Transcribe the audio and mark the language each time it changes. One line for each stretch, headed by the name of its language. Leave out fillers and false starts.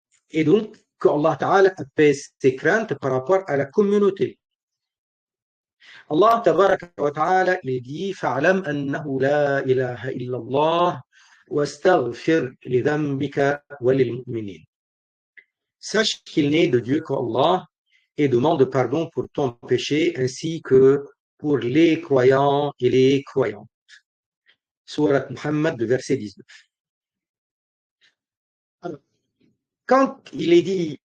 French: Et donc, qu'Allah Ta'ala apaise ses craintes par rapport à la communauté.
Arabic: Allah Tabaraka wa Ta'ala, il dit فَاعْلَمْ أَنَّهُ لَا إِلَهَ إِلَّا اللَّهُ وَاسْتَغْفِرْ لِذَنْبِكَ وَلِلْمُؤْمِنِينَ.
French: Sache qu'il n'est de Dieu qu'Allah et demande pardon pour ton péché ainsi que pour les croyants et les croyantes. Surat Muhammad, verset 19. Alors, quand il est dit